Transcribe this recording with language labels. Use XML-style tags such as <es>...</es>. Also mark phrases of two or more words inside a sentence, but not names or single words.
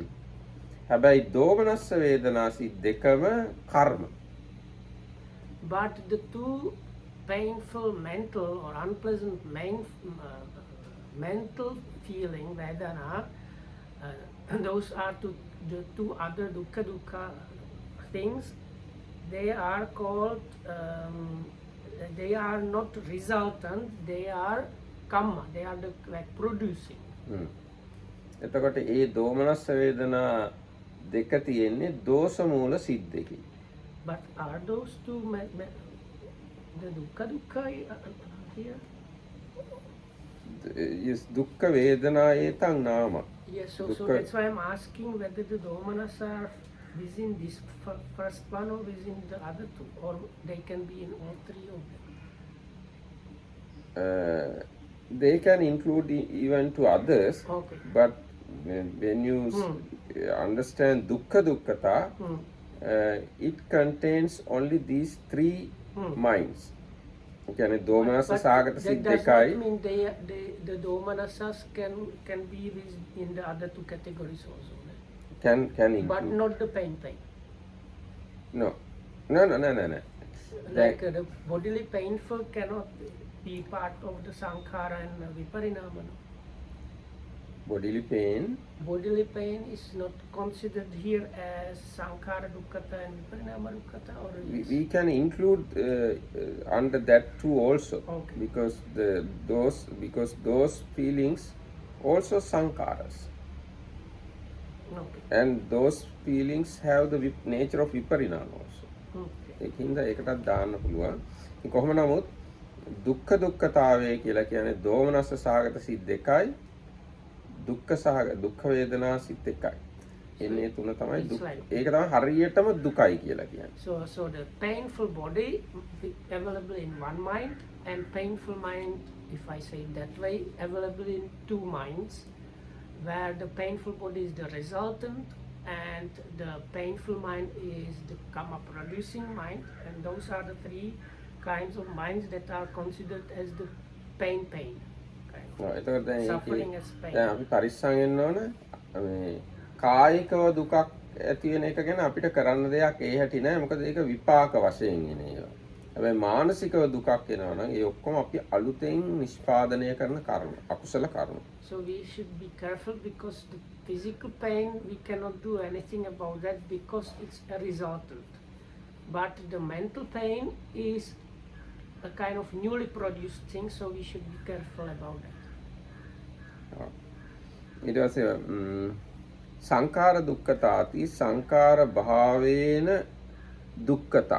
<si>හැබැයි දෝමනස්ස වේදනා සිත් දෙකම කර්ම.</si> <en>But the two painful mental or unpleasant mental feeling vedana, those are the two other dukkha things. They are called they are not resultant, they are kamma, they are the like producing.</en> <si>එතකොට ඒ දෝමනස්ස වේදනා දෙක තියෙන්නේ දෝෂ මූල සිත් දෙකේ.</si> <en>But are those two the dukkha here? Yes,</en> <pi>දුක්ඛ වේදනා ඒතං නාම.</pi> <en>Yes, so Dukkha. that's why I'm asking whether the domanas are within this first one or within the other two, or they can be in all three of them. They can include even to others, Okay. but when you understand</en> <pi>dukkha dukkata,</pi> <en>it contains only these three minds.</en> <si>කියන්නේ දෝමනස්ස සාගත</si> <en>that</en> <si>සිත්</si> <en>does</en> <si>දෙකයි.</si> <en>not mean the domanasas can be in the other two categories also. Can include. But not the pain. No. Like the bodily painful cannot be part of the sankhara and viparinama. Bodily pain. Bodily pain is not considered here as</en> <pi>sankhara dukkata</pi> <en>and</en> <pi>viparinama dukkata,</pi> <en>or We can include under that too also. Okay. Because those feelings also sankharas. okay. And those feelings have the nature of viparinama also. Okay.</en> <si>ඒකින්ද ඒකටත් දාන්න පුළුවන්. ඉතින් කොහොම නමුත් දුක්ඛ දුක්ඛතාවය කියලා කියන්නේ දෝමනස්ස සහගත සිත් දෙකයි දුක්ඛ වේදනා සිත් එකයි. එන්නේ තුන තමයි දුක්. ඒක තමයි හරියටම දුකයි කියලා කියන්නේ.</si> <en>So the painful body available in one mind, and painful mind, if I say it that way, available in two minds, where the painful body is the resultant and the painful mind is the karma producing mind, and those are the three kinds of minds that are considered as the pain kind</en> <si>එතකොට දැන්</si> <en>suffering</en> <si>ඒකේ</si> <en>as pain.</en> <si>දැන් අපි පරිස්සම් වෙන්න ඕන මේ කායිකව දුකක් ඇති වෙන එක ගැන අපිට කරන්න දෙයක් ඒ හැටි නෑ මොකද ඒක විපාක වශයෙන් එන ඒවා. හැබැයි මානසිකව දුකක් එනවා නම් ඒ ඔක්කොම අපි අලුතෙන් නිෂ්පාදනය කරන කර්ම අකුසල කර්ම.</si> <en>So we should be careful because the physical pain we cannot do anything about that because it's a resultant. But the mental pain is a kind of newly produced thing, so we should be careful about that.</en> <si>ඊට පස්සේ</si> <pi>සංඛාර දුක්ඛතාති සංඛාර භාවේන දුක්ඛතා.</pi>